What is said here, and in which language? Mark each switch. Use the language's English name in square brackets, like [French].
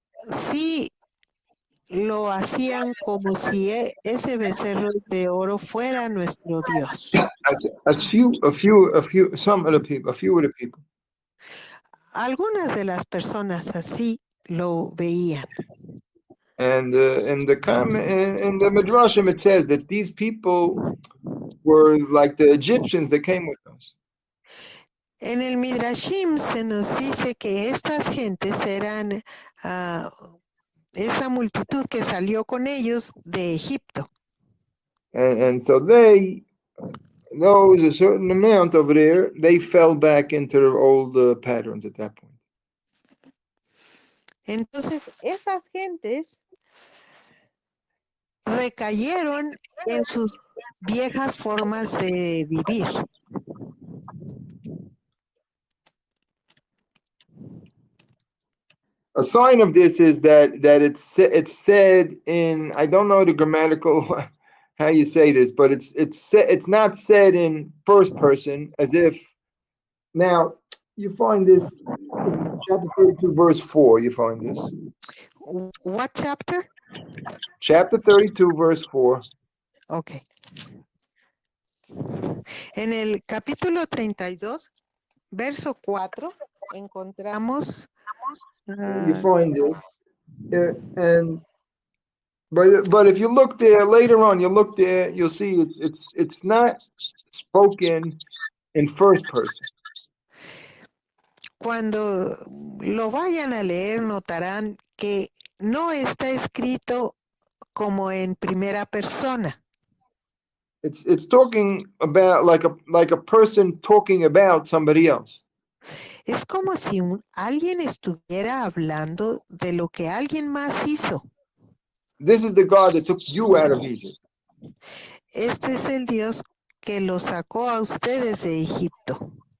[Spanish] sí lo hacían como si ese becerro de oro fuera nuestro Dios. [English] A few of the people. [Spanish] Algunas de las personas así lo veían. [English] And in the Midrashim, it says that these people were like the Egyptians that came with us. [Spanish] En el Midrashim se nos dice que estas gentes eran esa multitud que salió con ellos de Egipto. [English] And so those a certain amount over there, they fell back into their old patterns at that point. [Spanish] Entonces, esas gentes recayeron en sus viejas formas de vivir. [English] A sign of this is that it's said in, I don't know the grammatical how you say this, but it's not said in first person as if. Now you find this in chapter 32, verse 4. You find this. What chapter? Chapter 32, verse 4. Okay. [Spanish] En el capítulo 32, verso 4, encontramos. [English] You find this, but if you look there later on, you'll see it's not spoken in first person. [Spanish] Cuando lo vayan a leer, notarán que no está escrito como en primera persona. [English] It's talking about like a person talking about somebody else. [Spanish] Es como si alguien estuviera hablando de lo que alguien más hizo. [English] This is the God that took you out of Egypt. [Spanish] Este es el Dios que los sacó a ustedes de Egipto.